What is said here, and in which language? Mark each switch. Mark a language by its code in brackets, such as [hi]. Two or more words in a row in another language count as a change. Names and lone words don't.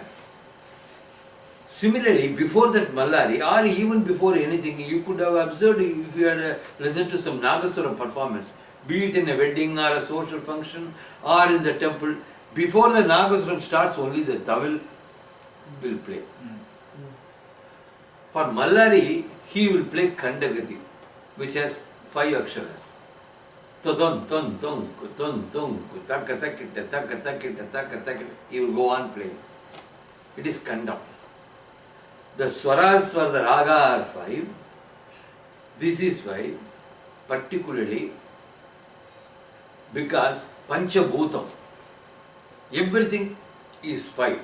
[en] Similarly, before that Mallari, or even before anything, you could have observed, if you had listened to some Nagaswaram performance, be it in a wedding or a social function or in the temple, before the Nagaswaram starts, only the Tawil will play. For Mallari, he will play Kandagati, which has 5 aksharas. Ton, ton, ton, ton, ton, taka takita, taka takita, taka takita. He will go on playing. It is Kanda. The swaras for the raga are 5. This is 5, particularly because Panchabhutam, everything is 5.